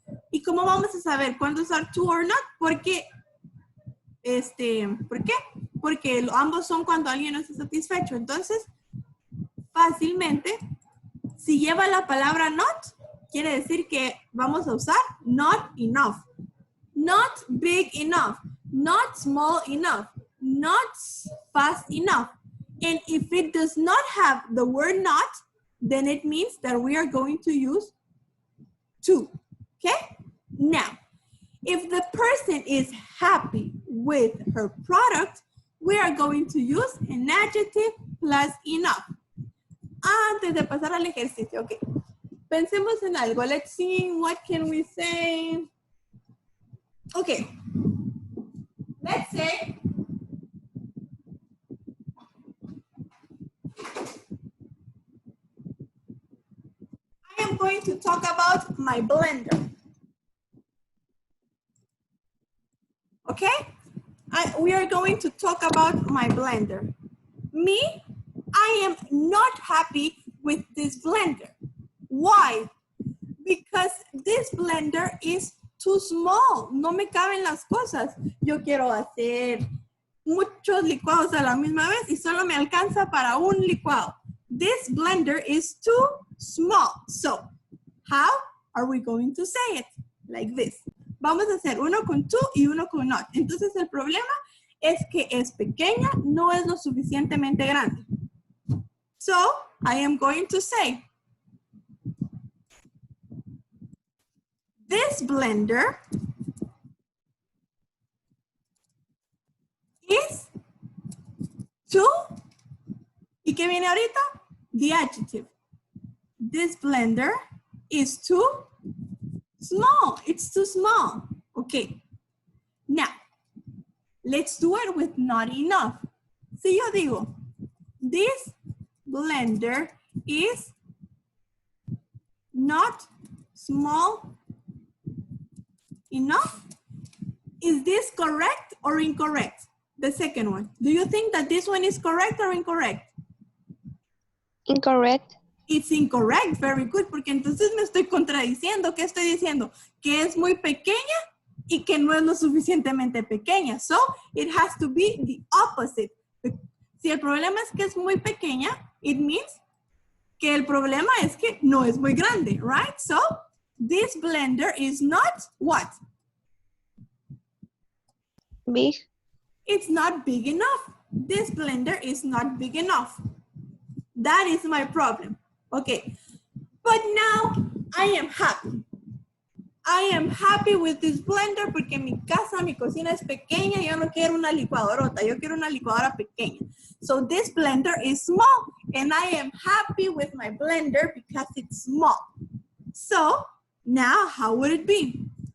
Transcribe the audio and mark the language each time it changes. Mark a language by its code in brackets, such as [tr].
[es] ¿Y cómo vamos a saber cuándo usar to or not? Porque, ¿por qué? Porque ambos son cuando alguien no está satisfecho. Entonces, fácilmente, si lleva la palabra not, quiere decir que vamos a usar not enough. [en] Not big enough. Not small enough. Not fast enough. And if it does not have the word not, then it means that we are going to use to, okay? Now, if the person is happy with her product, we are going to use an adjective plus enough. [es] Antes de pasar al ejercicio, okay. Pensemos en algo. [en] Let's see, what can we say? Okay. Let's say I am going to talk about my blender. Okay? We are going to talk about my blender. Me, I am not happy with this blender. Why? Because this blender is too small. [es] No me caben las cosas. Yo quiero hacer muchos licuados a la misma vez y solo me alcanza para un licuado. [en] This blender is too small. So, how are we going to say it? Like this. [es] Vamos a hacer uno con to y uno con not. Entonces el problema es que es pequeña, no es lo suficientemente grande. [en] So, I am going to say, this blender is too, [es] ¿y qué viene ahorita? [en] The adjective. This blender is too small. It's too small. Okay. Now, let's do it with not enough. [es] Si yo digo, [en] this blender is not small enough. Is this correct or incorrect? The second one. Do you think that this one is correct or incorrect? Incorrect. It's incorrect. Very good. [es] Porque entonces me estoy contradiciendo. ¿Qué estoy diciendo? Que es muy pequeña y que no es lo suficientemente pequeña. [en] So, it has to be the opposite. [es] Si el problema es que es muy pequeña, [en] it means [es] que el problema es que no es muy grande, right? [en] So, this blender is not what? Big. It's not big enough. This blender is not big enough. That is my problem. Okay, but now I am happy. I am happy with this blender [es] porque mi casa, mi cocina es pequeña. Yo no quiero una licuadorota. Yo quiero una licuadora pequeña. [en] So this blender is small and I am happy with my blender because it's small. So now how would it be?